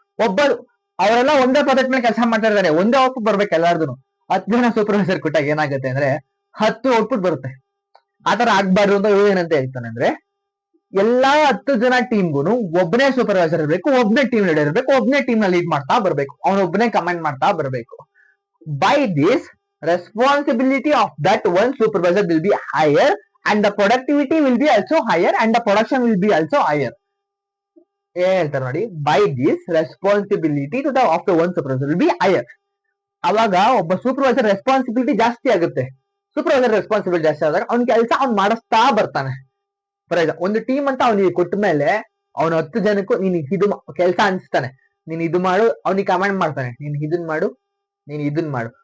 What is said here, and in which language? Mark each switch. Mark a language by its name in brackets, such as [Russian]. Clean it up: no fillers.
[Kannada] ಒಬ್ಬರು ಅವರೆಲ್ಲ ಒಂದೇ ಪ್ರಾಜೆಕ್ಟ್ ಮೇಲೆ ಕೆಲಸ ಮಾಡ್ತಾ ಇದ್ದಾರೆ, ಒಂದೇ ಔಟ್ಪುಟ್ ಬರ್ಬೇಕು ಎಲ್ಲಾರ್ದು. 10 ಜನ ಸೂಪರ್ವೈಸರ್ ಕೊಟ್ಟಾಗ ಏನಾಗುತ್ತೆ ಅಂದ್ರೆ 10 ಔಟ್ಪುಟ್ ಬರುತ್ತೆ. ಆತರ ಆಗ್ಬಾರ್ದು ಅಂತ ಏನಂತ ಹೇಳ್ತಾನೆ ಅಂದ್ರೆ, ಎಲ್ಲಾ 10 ಜನ ಟೀಮ್ಗೂ ಒಬ್ಬನೇ ಸೂಪರ್ವೈಸರ್ ಇರಬೇಕು, ಒಬ್ಬನೇ ಟೀಮ್ ಲೀಡರ್ ಇರಬೇಕು, ಒಬ್ಬನೇ ಟೀಮ್ ನ ಲೀಡ್ ಮಾಡ್ತಾ ಬರ್ಬೇಕು, ಅವನೊಬ್ಬನೇ ಕಮಾಂಡ್ ಮಾಡ್ತಾ ಬರ್ಬೇಕು. [English] By this, responsibility of that one supervisor will be higher and the productivity will be also higher and the production will be also higher. [Kannada] ಹೇಳ್ತಾರೆ ನೋಡಿ, [English] by this responsibility to the of the one supervisor will be higher. [Kannada] ಅವಾಗ ಒಬ್ಬ supervisor responsibility ಜಾಸ್ತಿ ಆಗುತ್ತೆ. Supervisor responsibility ಜಾಸ್ತಿ ಆದಾಗ ಅವ್ನ ಕೆಲಸ ಅವ್ನು ಮಾಡಿಸ್ತಾ ಬರ್ತಾನೆ. ಫಾರ್ ಎಕ್ಸಾಂಪಲ್, ಒಂದು ಟೀಮ್ ಅಂತ ಅವ್ನಿಗೆ ಕೊಟ್ಟ ಮೇಲೆ ಅವನು 10 ಜನಕ್ಕೂ ನೀನ್ ಇದು ಕೆಲಸ ಅನ್ಸ್ತಾನೆ, ನೀನ್ ಇದು ಮಾಡು, ಅವ್ನಿಗೆ ಕಮಾಂಡ್ ಮಾಡ್ತಾನೆ, ನೀನ್ ಇದನ್ ಮಾಡು, ನೀನ್ ಇದನ್ ಮಾಡು.